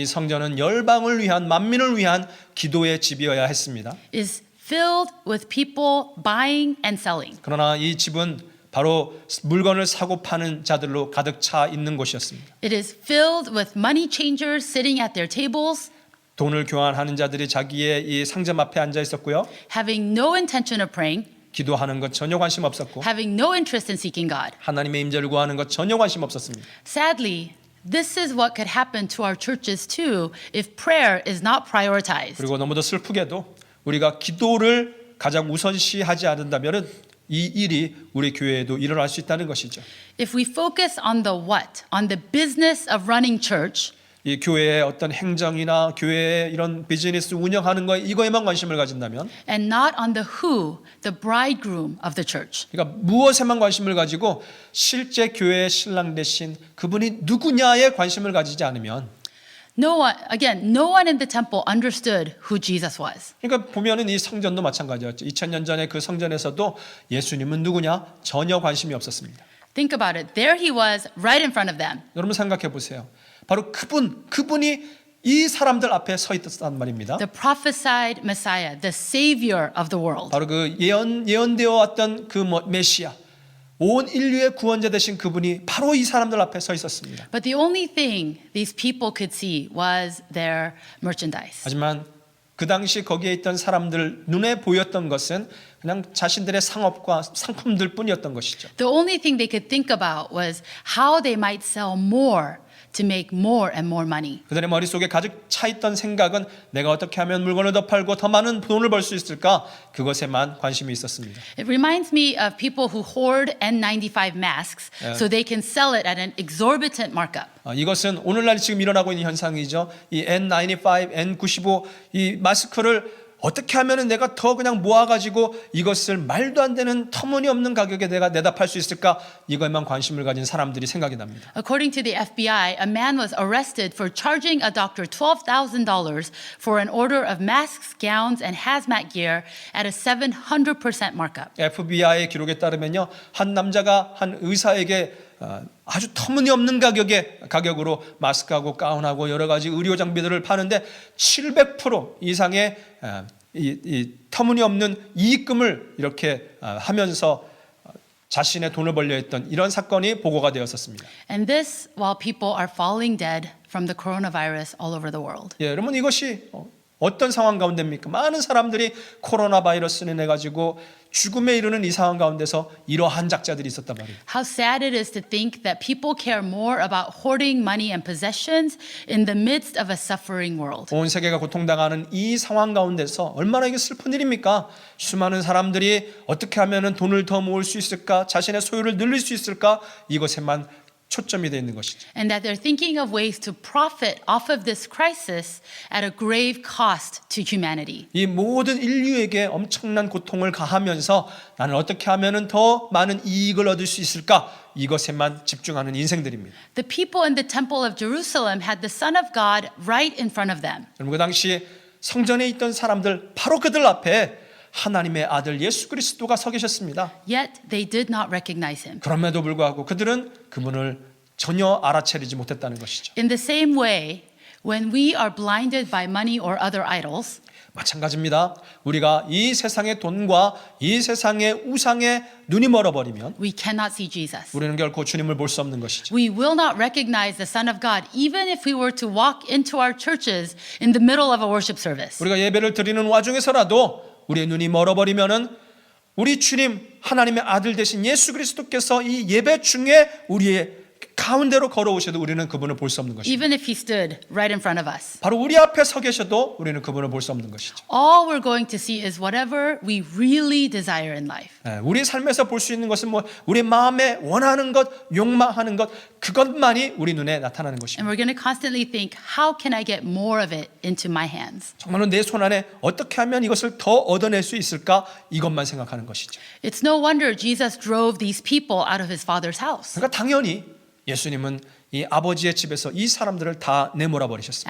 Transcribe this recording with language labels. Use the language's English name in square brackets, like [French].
[Korean] 이 성전은 열방을 위한 만민을 위한 기도의 집이어야 했습니다. [English] is filled with people buying and selling. [Korean] 그러나 이 집은 바로 물건을 사고 파는 자들로 가득 차 있는 곳이었습니다. [English] It is filled with money changers sitting at their tables, [Korean] 돈을 교환하는 자들이 자기의 이 상점 앞에 앉아 있었고요. [English] having no intention of praying, [Korean] 기도하는 것 전혀 관심 없었고 [English] having no interest in seeking God. [Korean] 하나님의 임재를 구하는 것 전혀 관심 없었습니다. [English] Sadly, this is what could happen to our churches too if prayer is not prioritized. [Korean] 그리고 너무도 슬프게도 우리가 기도를 가장 우선시하지 않는다면 이 일이 우리 교회에도 일어날 수 있다는 것이죠. [English] If we focus on the what, on the business of running church, [Korean] 이 교회의 어떤 행정이나 교회의 이런 비즈니스 운영하는 거 이거에만 관심을 가진다면 [English] and not on the who, the bridegroom of the church, [Korean] 그러니까 무엇에만 관심을 가지고 실제 교회의 신랑 되신 그분이 누구냐에 관심을 가지지 않으면 [English] no one in the temple understood who Jesus was. [Korean] 그러니까 보면은 이 성전도 마찬가지였죠. 2000년 전에 그 성전에서도 예수님은 누구냐 전혀 관심이 없었습니다. [English] Think about it. There he was right in front of them. [Korean] 여러분 생각해 보세요. 바로 그분이 이 사람들 앞에 서 있었단 말입니다. [English] The prophesied Messiah, the savior of the world. [Korean] 바로 그 예언되어 왔던 그 메시아, 온 인류의 구원자 되신 그분이 바로 이 사람들 앞에 서 있었습니다. [English] But the only thing these people could see was their merchandise. [Korean] 하지만 그 당시 거기에 있던 사람들 눈에 보였던 것은 그냥 자신들의 상업과 상품들 뿐이었던 것이죠. [English] The only thing they could think about was how they might sell more to make more and more money. [Korean] 그들의 머릿속에 가득 차 있던 생각은 내가 어떻게 하면 물건을 더 팔고 더 많은 돈을 벌 수 있을까? 그것에만 관심이 있었습니다. [English] It reminds me of people who hoard N95 masks so they can sell it at an exorbitant markup. [Korean] 이것은 오늘날 지금 일어나고 있는 현상이죠. 이 N95, N95 이 마스크를 어떻게 하면 내가 더 그냥 모아가지고 이것을 말도 안 되는 터무니없는 가격에 내가 내다 팔 수 있을까? 이것만 관심을 가진 사람들이 생각이 납니다. [English] According to the FBI, a man was arrested for charging a doctor $12,000 for an order of masks, gowns, and hazmat gear at a 700% markup. [Korean] FBI의 기록에 따르면요, 한 남자가 한 의사에게 아주 터무니없는 가격으로 마스크하고 가운하고 여러 가지 의료 장비들을 파는데 700% 이상의 이 터무니없는 이익금을 이렇게 하면서 자신의 돈을 벌려 했던 이런 사건이 보고가 되었었습니다. [English] And this while people are falling dead from the coronavirus all over the world. [Korean] 예, 여러분 이것이 어떤 상황 가운데입니까? 많은 사람들이 코로나 바이러스를 인해 가지고 죽음에 이르는 이 상황 가운데서 이러한 작자들이 있었단 말이에요. [English] How sad it is to think that people care more about hoarding money and possessions in the midst of a suffering world. [Korean] 온 세계가 고통당하는 이 상황 가운데서 얼마나 이게 슬픈 일입니까? 수많은 사람들이 어떻게 하면 돈을 더 모을 수 있을까? 자신의 소유를 늘릴 수 있을까? 이것에만 초점이 되어 있는 것이죠. [English] And that they're thinking of ways to profit off of this crisis at a grave cost to humanity. [Korean] 이 모든 인류에게 엄청난 고통을 가하면서 나는 어떻게 하면 더 많은 이익을 얻을 수 있을까? 이것에만 집중하는 인생들입니다. [English] The people in the temple of Jerusalem had the Son of God right in front of them. [Korean] 여러분 그 당시 성전에 있던 사람들 바로 그들 앞에 하나님의 아들 예수 그리스도가 서 계셨습니다. [English] Yet they did not recognize him. [Korean] 그럼에도 불구하고 그들은 그분을 전혀 알아차리지 못했다는 것이죠. [English] In the same way, When we are blinded by money or other idols, [Korean] 마찬가지입니다. 우리가 이 세상의 돈과 이 세상의 우상에 눈이 멀어버리면 [English] we cannot see Jesus. [Korean] 우리는 결코 주님을 볼 수 없는 것이죠. [English] We will not recognize the Son of God even if we were to walk into our churches in the middle of a worship service. [Korean] 우리가 예배를 드리는 와중에서라도 우리의 눈이 멀어버리면은 우리 주님 하나님의 아들 되신 예수 그리스도께서 이 예배 중에 우리의 가운데로 걸어오셔도 우리는 그분을 볼 수 없는 것입니다. [English] Even if he stood right in front of us. [Korean] 바로 우리 앞에 서 계셔도 우리는 그분을 볼 수 없는 것이죠. [English] All we're going to see is whatever we really desire in life. [Korean] 우리 삶에서 볼 수 있는 것은 뭐 우리 마음에 원하는 것, 욕망하는 것 그것만이 우리 눈에 나타나는 [English] And [Korean] 것입니다. [English] we're going to constantly think, how can I get more of it into my hands? [Korean] 정말로 내 손 안에 어떻게 하면 이것을 더 얻어낼 수 있을까 이것만 생각하는 것이죠. [English] It's no wonder Jesus drove these people out of his father's house. [Korean] 그러니까 당연히 예수님은 이 아버지의 집에서 이 사람들을 다 내몰아 버리셨습니다.